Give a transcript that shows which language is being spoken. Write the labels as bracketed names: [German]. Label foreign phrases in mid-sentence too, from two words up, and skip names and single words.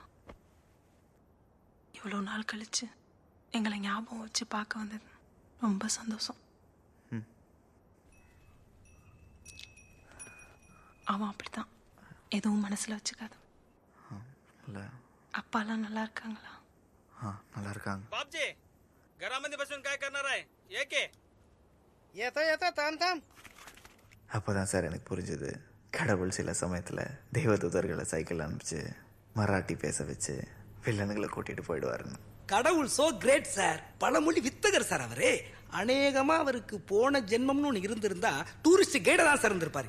[Tamil] இவ்வளோ நாள் கழிச்சு எங்களை ஞாபகம் வச்சு பார்க்க வந்தது ரொம்ப சந்தோஷம். அவன் அப்படித்தான், எதுவும் மனசில் வச்சுக்காது. இல்லை. அப்பாலாம் நல்லா இருக்காங்களா? நல்லா இருக்காங்க. [Marathi] बापजी घरामध्ये बसून काय करणार आहे? ये के [Tamil] ஏதோ ஏதோ தாம் தாம். அப்போ தான் சார் எனக்கு புரிஞ்சுது, கடவுள் சில சமயத்தில் தெய்வதூதர்களை சைக்கிள் அனுப்பிச்சு மராட்டி பேச வச்சு வில்லனுங்களை கூட்டிகிட்டு போயிடுவாருன்னு. கடவுள் [English] so great [Tamil] சார். பல மொழி வித்தகர் சார் அவரு. அநேகமா அவருக்கு போன ஜென்மம்னு ஒன்று இருந்திருந்தா [English] tourist guide [Tamil] தான் சார் இருந்திருப்பாரு.